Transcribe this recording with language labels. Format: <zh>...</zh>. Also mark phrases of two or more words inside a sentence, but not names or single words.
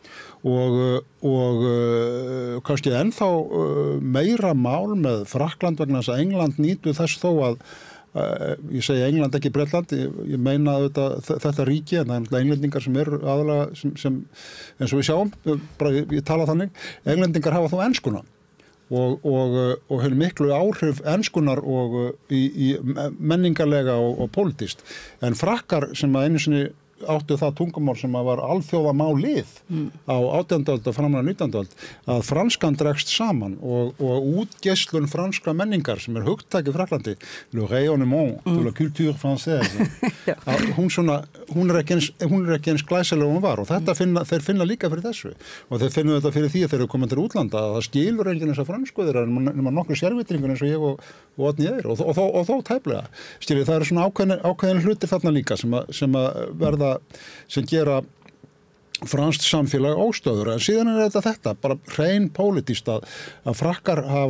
<is>og kannski ennþá meira mál með Frakkland vegna þess að England nýtur þess þó að ég segi England ekki Bretland, ég meina þetta ríki, en það englendingar sem eru aðalega sem eins og við sjáum, bara ég tala þannig, englendingar hafa þó enskuna og hefur miklu áhrif enskunar og í menningarlega og pólitískt. En Frakkar sem að einu sinni áttu það tungumál sem að var alþjóðamálið á 18. öld og framlega 19. öld, að franskan dregst saman og útgeislun franskra menningar sem hugtæki í Frakklandi,</is> <fr>le rayonnement de la culture française,</fr> <is>hún ekki eins glæsileg og hún var, og þeir finna líka fyrir þessu, og þeir finna þetta fyrir því að þeir eru komið til útlanda, að það skilur enginn þessa fransku þeirra nema nokkur sérvitringur eins og ég og Oddný er, og þó tæplega. Skilur, það eru svona ákveðin hlutir þarna líka sem að verða sem gera franskt samfélag óstöður, en síðan þetta bara hrein pólitískt að Frakkar</is>